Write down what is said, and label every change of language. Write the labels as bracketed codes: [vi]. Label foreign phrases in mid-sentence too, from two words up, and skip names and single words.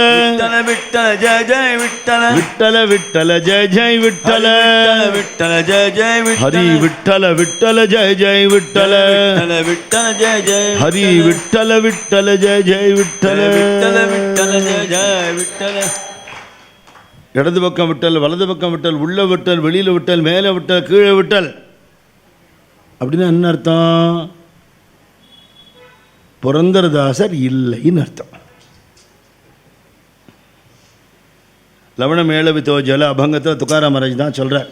[kn] ವಿಠಲ ವಿಠಲ ಜಯ ಜಯ ವಿಠಲ, ವಿಠಲ ವಿಠಲ ಜಯ ಜಯ ವಿಠಲ, ವಿಠಲ ಜಯ ಜಯ ವಿಠಲ, ಹರಿ ವಿಠಲ ವಿಠಲ ಜಯ ಜಯ ವಿಠಲ, ವಿಠಲ ಜಯ ಜಯ ಹರಿ ವಿಠಲ ವಿಠಲ ಜಯ ಜಯ ವಿಠಲ, ವಿಠಲ ವಿಠಲ ಜಯ ಜಯ ವಿಠಲ. [ta] இடது பக்கம் விட்டல், வலது பக்கம் விட்டல், உள்ள விட்டல், வெளியில் விட்டல், மேலே விட்டல், கீழே விட்டல். அப்படின்னா என்ன அர்த்தம்? புரந்தரதாசர் இல்லைன்னு அர்த்தம். லவண மேளவித்தோ ஜல அபங்கத்தில் துக்காராம் மகாராஜ் தான் சொல்கிறார்.